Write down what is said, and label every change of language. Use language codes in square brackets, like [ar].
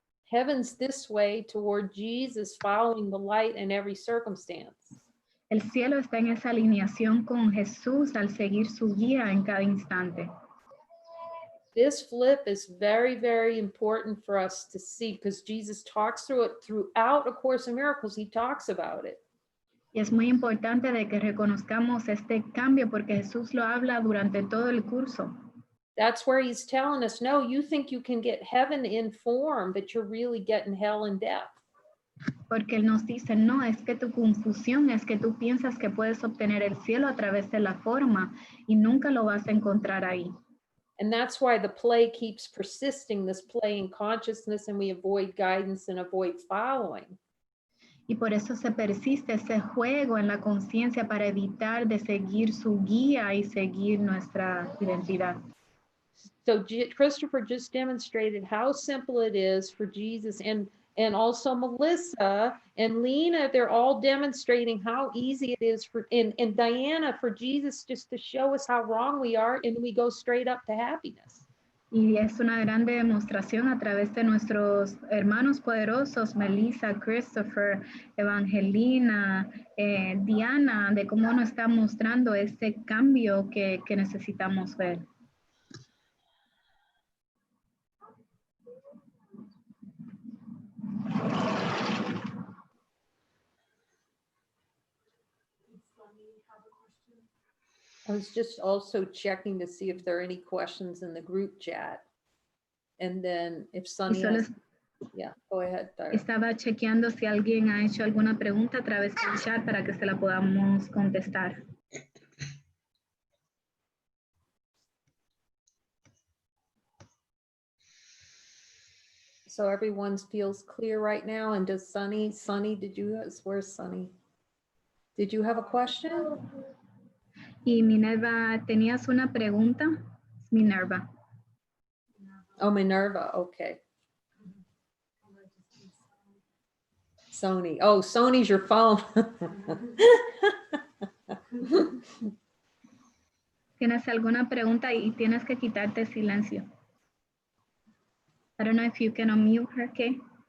[en] Heaven's this way toward Jesus, following the light in every circumstance. [es] El cielo está en esa alineación con Jesús al seguir su guía en cada instante. [en] This flip is very, very important for us to see, because Jesus talks through it throughout A Course in Miracles. He talks about it. [es] Y es muy importante de que reconozcamos este cambio porque Jesús lo habla durante todo el curso. [en] That's where he's telling us, no, you think you can get heaven in form, but you're really getting hell in death. [es] Porque él nos dice, no, es que tu confusión es que tú piensas que puedes obtener el cielo a través de la forma y nunca lo vas a encontrar ahí. [en] And that's why the play keeps persisting, this play in consciousness, and we avoid guidance and avoid following. [es] Y por eso se persiste ese juego en la conciencia para evitar de seguir su guía y seguir nuestra identidad. [en] So Christopher just demonstrated how simple it is for Jesus, and also Melissa and Lina, they're all demonstrating how easy it is and Diana, for Jesus just to show us how wrong we are, and we go straight up to happiness. [es] Y es una grande demostración a través de nuestros hermanos poderosos, Melissa, Christopher, Evangelina, Diana, de cómo nos está mostrando este cambio que necesitamos ver. [en] I was just also checking to see if there are any questions in the group chat. And then if [es] Y [en] Sunny [es] solo [en] has, yeah, go ahead, Tyra. [es] estaba chequeando si alguien ha hecho alguna pregunta a través del chat para que se la podamos contestar. [en] So everyone feels clear right now. And does Sunny, where's Sunny? Did you have a question? [es] Y Minerva, ¿tenías una pregunta? [en] Minerva. Oh, Minerva, okay. Sony. Oh, Sony's your phone. [es] ¿Tienes alguna pregunta y tienes que quitarte silencio? [en] I don't know if you can unmute her, okay?